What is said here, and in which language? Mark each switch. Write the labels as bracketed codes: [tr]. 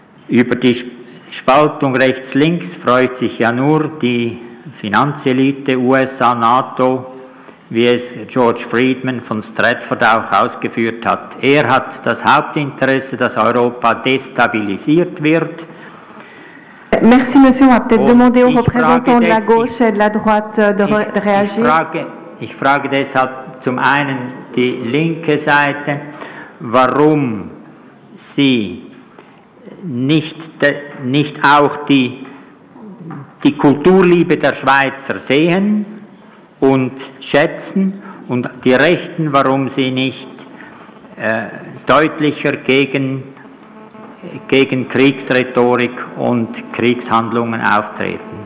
[de] Über die Spaltung rechts-links freut sich ja nur die Finanzelite USA, NATO, wie es George Friedman von Stratford auch ausgeführt hat. Er hat das Hauptinteresse, dass Europa destabilisiert wird. [fr] Merci, Monsieur. On va peut-être demander aux représentants de la gauche et de la droite de réagir. [de] Ich frage deshalb zum einen die linke Seite, warum sie nicht auch die Kulturliebe der Schweizer sehen und schätzen, und die Rechten, warum sie nicht deutlicher gegen Kriegsrhetorik und Kriegshandlungen auftreten.